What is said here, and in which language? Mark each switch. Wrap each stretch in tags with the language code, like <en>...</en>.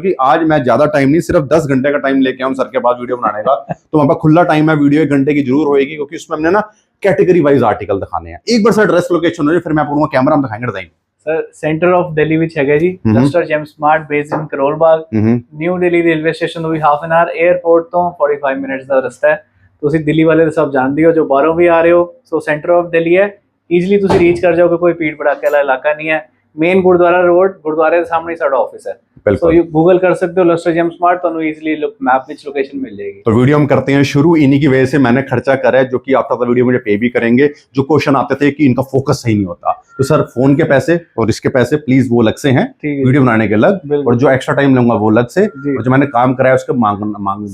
<hi>कि आज मैं ज्यादा टाइम नहीं, सिर्फ 10 घंटे का टाइम लेके आऊं सर के पास वीडियो बनाने का, तो वहां पर खुला टाइम है, वीडियो 1 घंटे की जरूर होगी, क्योंकि उसमें हमने ना कैटेगरी वाइज आर्टिकल दिखाने हैं। एक बार सर एड्रेस लोकेशन हो जाए, फिर मैं आपको कैमरा हम दिखाएंगे design.</hi> <pa>Sir centre of Delhi विच है जी, lustre GeM smart based in Karol Bagh, new Delhi railway station ਤੋਂ ਵੀ ਹਾਫ ਐਨ ਆਵਰ, 에ਅਰਪੋਰਟ ਤੋਂ 45 ਮਿੰਟਸ ਦਾ ਰਸਤਾ ਹੈ। ਤੁਸੀਂ ਦਿੱਲੀ ਵਾਲੇ ਤਾਂ ਸਭ ਜਾਣਦੇ ਹੋ, ਜੋ ਬਾਹਰੋਂ ਵੀ ਆ ਰਹੇ ਹੋ, ਸੋ ਸੈਂਟਰ ਆਫ ਦਿੱਲੀ ਹੈ, ਈਜ਼ੀਲੀ ਤੁਸੀਂ ਰੀਚ ਕਰ ਜਾਓਗੇ, ਕੋਈ ਭੀੜ ਭੜਾਕੇ ਵਾਲਾ ਇਲਾਕਾ ਨਹੀਂ ਹੈ।</pa> <hi>मेन गुरुद्वारा रोड, गुरुद्वारे के सामने साडा ऑफिस है, तो यू गूगल कर सकते हो लस्टर जेम स्मार्ट, तो इजीली मैप विच लोकेशन मिल जाएगी। तो वीडियो हम करते हैं शुरू। इन्हीं की वजह से मैंने खर्चा करा है, जो कि आफ्टर द वीडियो मुझे पे भी करेंगे। जो क्वेश्चन आते थे कि इनका फोकस सही नहीं होता, तो सर फोन के पैसे और इसके पैसे प्लीज वो अलग से हैं, वीडियो बनाने के अलग, और जो एक्स्ट्रा टाइम लूंगा वो अलग से, और जो मैंने काम कराया उसके मांग</hi>